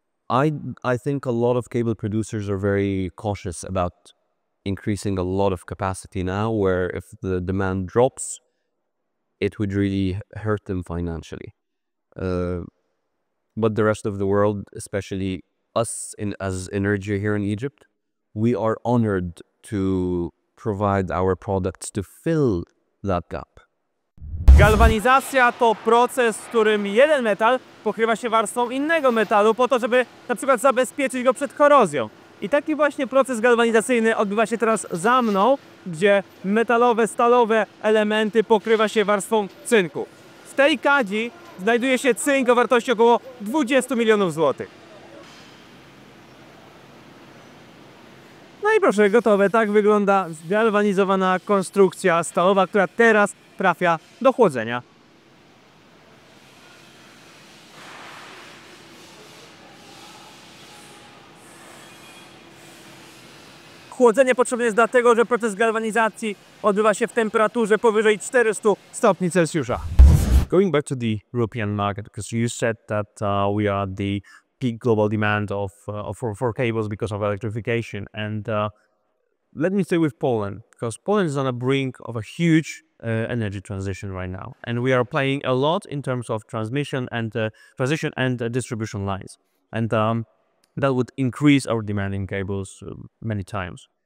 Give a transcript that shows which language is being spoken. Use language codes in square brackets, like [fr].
[en] I think a lot of cable producers are very cautious about increasing a lot of capacity now, where if the demand drops, it would really hurt them financially. But the rest of the world, especially us as Energy here in Egypt, we are honored to provide our products to fill that gap. [pl] Galwanizacja to proces, w którym jeden metal pokrywa się warstwą innego metalu po to, żeby na przykład zabezpieczyć go przed korozją. I taki właśnie proces galwanizacyjny odbywa się teraz za mną, gdzie metalowe, stalowe elementy pokrywa się warstwą cynku. W tej kadzi znajduje się cynk o wartości około 20 milionów złotych. No i proszę, gotowe. Tak wygląda zgalwanizowana konstrukcja stalowa, która teraz trafia do chłodzenia. Chłodzenie potrzebne jest dlatego, że proces galwanizacji odbywa się w temperaturze powyżej 400 stopni Celsjusza. [en] Going back to the European market, because you said that we are the peak global demand for cables because of electrification, and let me stay with Poland, because Poland is on the brink of a huge energy transition right now, and we are playing a lot in terms of transmission and distribution lines, and that would increase our demand in cables many times.